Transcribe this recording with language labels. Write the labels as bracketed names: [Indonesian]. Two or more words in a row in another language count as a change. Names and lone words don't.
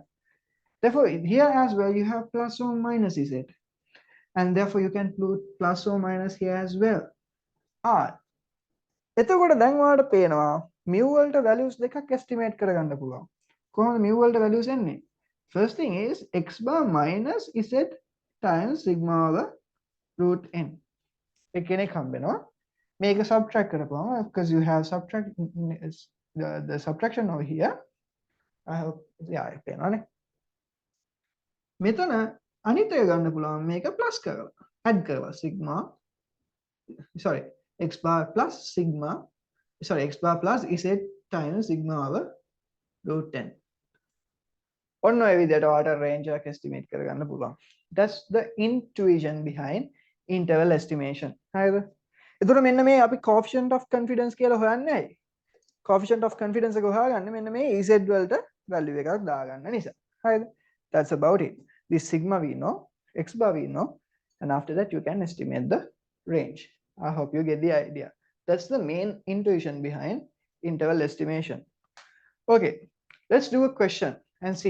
[English] Therefore, here as well, you have plus or minus z. And therefore, you can put plus or minus here as well. [Sinhala] එතකොට දැන් ඔයාලට පේනවා mu වලට values දෙකක් estimate කරගන්න පුළුවන්. කොහොමද mu වලට values එන්නේ? [English] First thing is x bar minus z times sigma over root n. [Sinhala] එකෙනෙක් හම්බෙනවා. මේක [English] subtract කරපුවම because you have subtract the subtraction over here. I hope yeah [Sinhala] පේනවනේ. මෙතන අනිත් එක ගන්න පුළුවන් මේක [English] plus කරලා add කරලා sigma sorry, x bar plus sigma, sorry, x bar plus z times sigma over root 10. [Sinhala] ඔන්න ඔය විදිහට ඔයාලට range එකක් estimate කරගන්න පුළුවන්. [English] That's the intuition behind interval estimation. [Sinhala] හරිද? එතකොට මෙන්න මේ අපි [English] coefficient of confidence [Sinhala] කියලා හොයන්නේ ඇයි? [English] Coefficient of confidence [Sinhala] එක හොයාගන්නේ මෙන්න මේ EZ වලට value එකක් දාගන්න නිසා. හරිද? [English] That's about it. This sigma we know, x bar we know, and after that you can estimate the range. I hope you get the idea. That's the main intuition behind interval estimation. Okay, let's do a question and see.